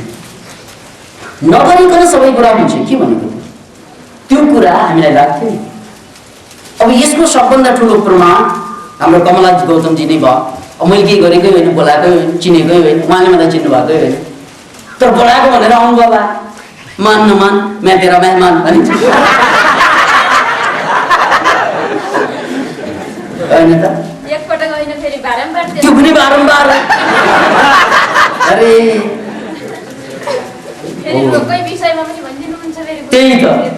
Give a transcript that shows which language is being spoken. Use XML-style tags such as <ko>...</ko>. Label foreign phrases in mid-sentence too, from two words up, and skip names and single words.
<ne>नगरिकन सबै कुरा हुन्छ के भनेको त्यो कुरा हामीलाई लाग्थ्यो नि। अब यसको सबभन्दा ठुलो प्रमाण हाम्रो कमला गौतमजी नै भयो। अब मैले केही गरेकै होइन, बोलाएकै होइन, चिनेकै होइन, उहाँले मलाई चिन्नु भएकै होइन, तर बोलाएको भनेर आउनु बाबा</ne> <hi>मान नमान मैं तेरा मेहमान</hi> <ne>भनिन्छ होइन त? एकपटक होइन फेरि बारम्बार, त्यो पनि बारम्बार। अरे फेरि रोकै विषयमा पनि भनिदिनुहुन्छ फेरि। त्यही त।</ne>